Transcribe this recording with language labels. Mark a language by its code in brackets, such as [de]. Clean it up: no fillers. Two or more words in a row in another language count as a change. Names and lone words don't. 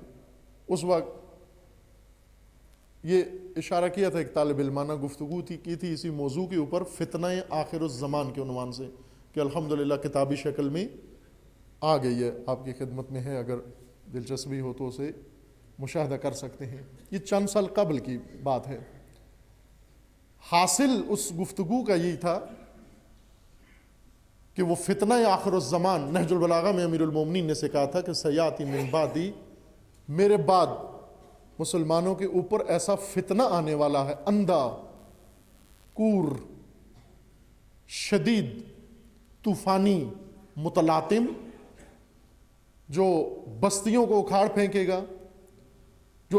[ur] اس وقت یہ اشارہ کیا تھا، ایک طالب علمانہ گفتگو کی تھی اسی موضوع کے اوپر، فتنہ آخر الزمان کے عنوان سے، کہ الحمدللہ کتابی شکل میں آ گئی ہے، آپ کی خدمت میں ہے، اگر دلچسپی ہو تو اسے مشاہدہ کر سکتے ہیں. یہ چند سال قبل کی بات ہے. حاصل اس گفتگو کا یہی تھا کہ وہ فتنہ آخر الزمان، نہج البلاغہ میں امیر المومنین نے سے کہا تھا کہ [ar] سیاتی من بعدی، [ur] میرے بعد مسلمانوں کے اوپر ایسا فتنہ آنے والا ہے، اندھا، کور، شدید، طوفانی، متلاطم، جو بستیوں کو اکھاڑ پھینکے گا، جو